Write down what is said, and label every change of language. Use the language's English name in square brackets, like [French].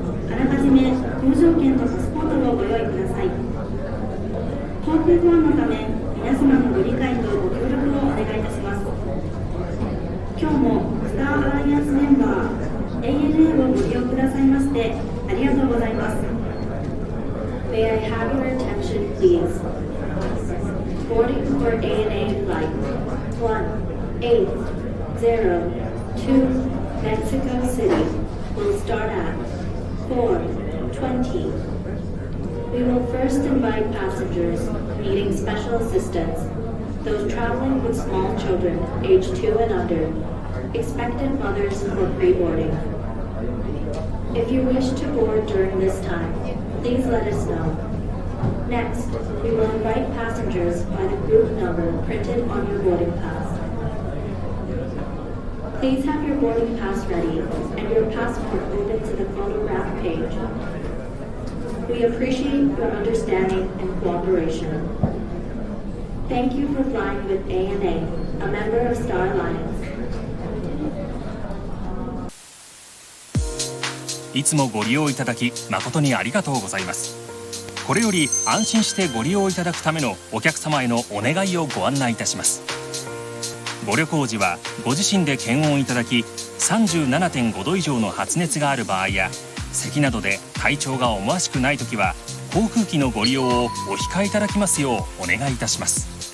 [Japanese] あらかじめ搭乗券とパスポートをご用意ください。航空保安のため皆様のご理解とご協力をお願いいたします。今日もスターアライアンスメンバー ANA をご利用くださいましてありがとうございます。 [English] May I have your attention, please? Boarding for ANA Flight 1802 Mexico City will start at 4:20. We will first invite passengers needing special assistance, those traveling with small children aged 2 and under, expectant mothers for pre-boarding. If you wish to board during this time, please let us know. Next, we will invite passengers by the group number printed on your boarding pass. Please have your boarding pass ready and your passport open to the photograph page. We appreciate your understanding and cooperation. Thank you for flying with ANA, a member of Star Alliance. [Japanese] いつもご利用いただき誠にありがとうございます。これより安心してご利用いただくためのお客様へのお願いをご案内いたします。ご旅行時はご自身で検温いただき 37.5 度以上の発熱がある場合や咳などで体調が思わしくないときは航空機のご利用をお控えいただきますようお願いいたします。